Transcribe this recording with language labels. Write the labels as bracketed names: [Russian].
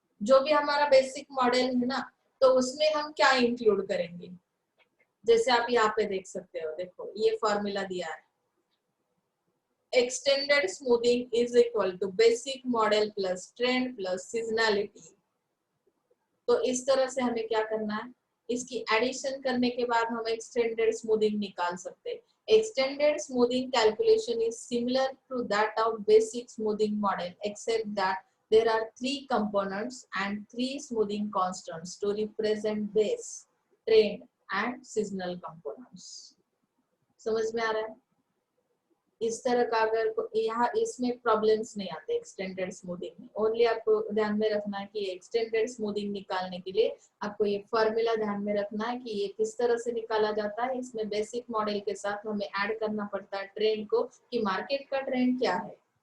[Hindi] जो भी हमारा बेसिक मॉडल है ना, तो उसमें हम क्या इंक्लूड करेंगे, जैसे आप यहाँ पे देख सकते हो, देखो ये फॉर्मूला दिया है, [English] extended smoothing is equal to basic model plus trend plus seasonality। [Hindi] तो इस तरह से हमें क्या करना है, इसकी एडिशन करने के बाद हम extended smoothing निकाल सकते हैं। [English] Extended smoothing calculation is similar to that of basic smoothing model except that there are 3 components and 3 smoothing constants to represent base, trend and seasonal components। [Hindi] समझ में आ रहा है। इस तरह का अगर यहाँ इसमें प्रॉब्लम्स नहीं आते एक्सटेंडेड स्मूथिंग में। ओनली आपको ध्यान में रखना है कि एक्सटेंडेड स्मूथिंग निकालने के लिए आपको ये फॉर्मूला ध्यान में रखना है कि ये किस तरह से निकाला जाता है। इसमें बेसिक मॉडल के साथ हमें ऐड करना पड़ता है ट्रेंड को, कि मार्केट का ट्रेंड क्या है।